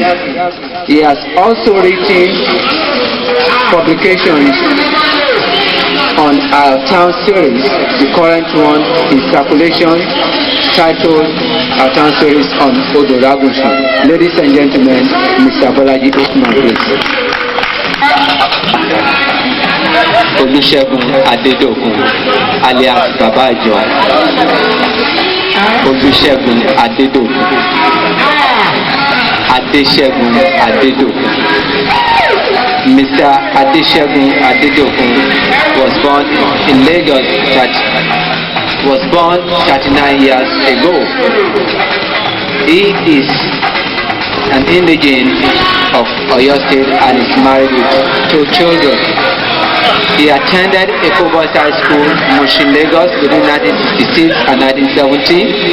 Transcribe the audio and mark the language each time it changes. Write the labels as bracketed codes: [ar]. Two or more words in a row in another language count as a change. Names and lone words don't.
[en] He has also written publications on our town series, the current one in circulation, titled Our Town Series on Odoragushi. Ladies and gentlemen, Mr. Bolaji Usman, please. Olusegun Adedokun alias Baba Ijo. Olusegun Adedokun. Adesegun Adedokun. Mr. Adesegun Adedokun was born in Lagos, was born 39 years ago. He is an indigene of Oyo State and is married with 2 children. He attended Eco Boys High School, Mushin, Lagos between 1966 and 1970.